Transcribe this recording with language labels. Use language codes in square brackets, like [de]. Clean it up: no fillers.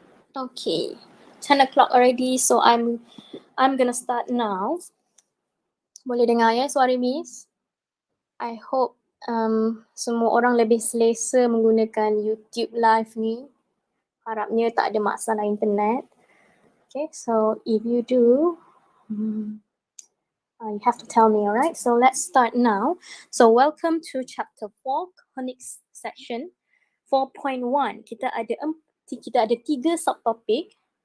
[en] Okay, 10 o'clock already, so I'm gonna start now. [ms] Boleh dengar ya suara Miss? [en] I hope [ms] semua orang lebih selesa menggunakan YouTube live ni. Harapnya tak ada masalah internet. [en] Okay, so if you do, you have to tell me, alright? So let's start now. So welcome to chapter 4, Conics section. [ms] 4.1, kita ada 3 subtopik.